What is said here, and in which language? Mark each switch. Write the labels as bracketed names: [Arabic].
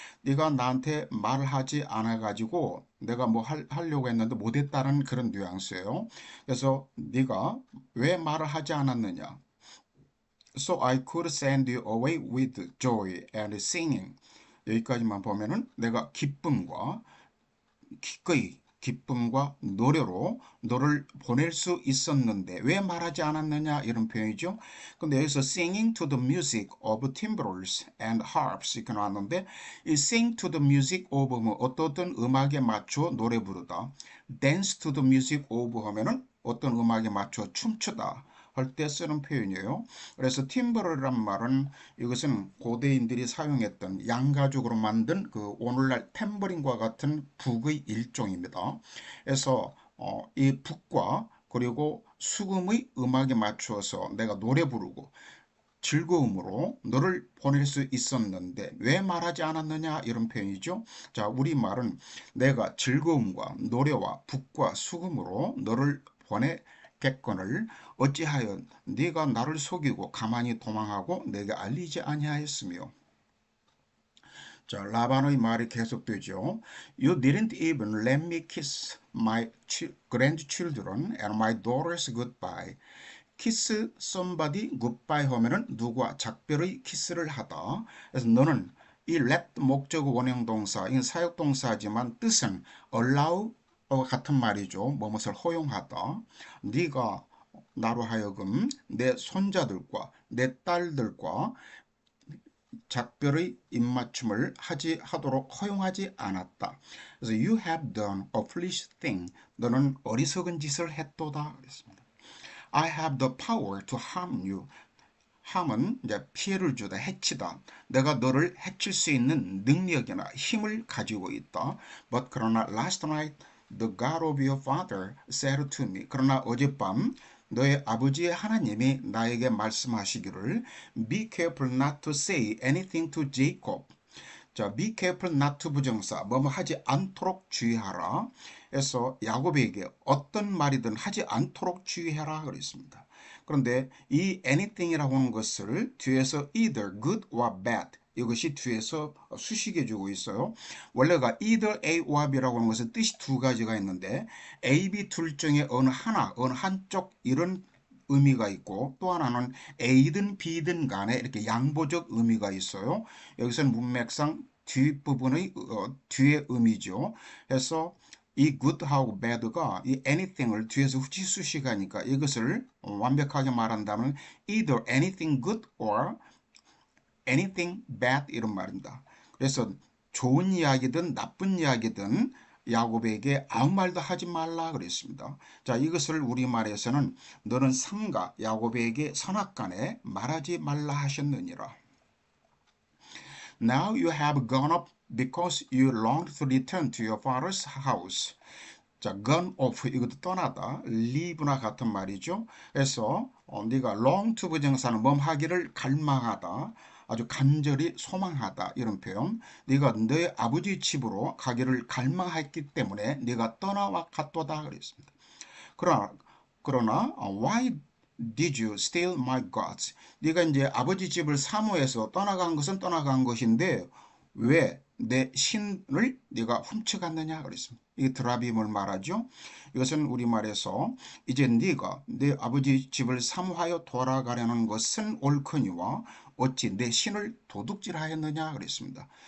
[Korean] 네가 나한테 말하지 않아 가지고 내가 뭐 하려고 했는데 못했다는 그런 뉘앙스예요. 그래서 네가 왜 말을 하지 않았느냐? [English] So I could send you away with joy and singing. [Korean] 여기까지만 보면은 내가 기꺼이 기쁨과 노래로 너를 보낼 수 있었는데 왜 말하지 않았느냐 이런 표현이죠. 근데 여기서 [English] singing to the music of timbrels and harps [Korean] 이렇게 나왔는데 이 [English] sing to the music of [Korean] 뭐 어떤 음악에 맞춰 노래 부르다. [English] dance to the music of [Korean] 하면은 어떤 음악에 맞춰 춤추다. 할 때 쓰는 표현이에요. 그래서 팀브르란 말은 이것은 고대인들이 사용했던 양가죽으로 만든 그 오늘날 탬버린과 같은 북의 일종입니다. 그래서 이 북과 그리고 수금의 음악에 맞추어서 내가 노래 부르고 즐거움으로 너를 보낼 수 있었는데 왜 말하지 않았느냐 이런 표현이죠. 자, 우리말은 내가 즐거움과 노래와 북과 수금으로 너를 보내겠거늘 어찌하여 네가 나를 속이고 가만히 도망하고 내게 알리지 아니하였으며. 자, 라반의 말이 계속되죠. [English] You didn't even let me kiss my grandchildren and my daughters goodbye. [Korean] 키스 [English] somebody goodbye [Korean] 하면은 누구와 작별의 키스를 하다. 그래서 너는 이 let 목적 원형 동사, 이건 사역 동사지만 뜻은 allow 같은 말이죠. 무엇을 허용하다. 네가 나로 하여금 내 손자들과 내 딸들과 작별의 입맞춤을 하도록 허용하지 않았다. 그래서 [English] you have done a foolish thing. [Korean] 너는 어리석은 짓을 했도다. 그랬습니다. [English] I have the power to harm you. [Korean] harm은 이제 피해를 주다, 해치다. 내가 너를 해칠 수 있는 능력이나 힘을 가지고 있다. [English] But [Korean] 그러나 [English] last night the God of your father said to me. [Korean] 그러나 어젯밤 너의 아버지의 하나님이 나에게 말씀하시기를 [English] Be careful not to say anything to Jacob. [Korean] 자, be careful not to 부정사, 뭐뭐 하지 않도록 주의하라. 그래서 야곱에게 어떤 말이든 하지 않도록 주의하라 그랬습니다. 그런데 이 anything이라고 하는 것을 뒤에서 [English] either good or bad [Korean] 이것이 뒤에서 수식해 주고 있어요. 원래가 [English] either A or B [Korean] 라고 하는 것은 뜻이 두 가지가 있는데 A, B 둘 중에 어느 하나, 어느 한쪽 이런 의미가 있고 또 하나는 A든 B든 간에 이렇게 양보적 의미가 있어요. 여기서는 문맥상 뒷부분의 뒤의 의미죠. 그래서 이 good하고 bad가 이 anything을 뒤에서 후치수식하니까 이것을 완벽하게 말한다면 [English] either anything good or anything bad [Korean] 이런 말입니다. 그래서 좋은 이야기든 나쁜 이야기든 야곱에게 아무 말도 하지 말라 그랬습니다. 자, 이것을 우리말에서는 너는 삼가 야곱에게 선악간에 말하지 말라 하셨느니라. [English] Now you have gone up because you longed to return to your father's house. [Korean] 자, gone off 이것도 떠나다, leave나 같은 말이죠. 그래서 네가 long to 부정사는 하기를 갈망하다, 아주 간절히 소망하다 이런 표현. 네가 너의 아버지 집으로 가기를 갈망했기 때문에 네가 떠나와 갔도다 그랬습니다. 그러나 [English] why did you steal my gods? [Korean] 네가 이제 아버지 집을 사모해서 떠나간 것은 떠나간 것인데 왜 내 신을 네가 훔쳐갔느냐 그랬습니다. 이 드라빔을 말하죠. 이것은 우리말에서 이제 네가 내 아버지 집을 사모하여 돌아가려는 것은 옳거니와 어찌 내 신을 도둑질하였느냐 그랬습니다.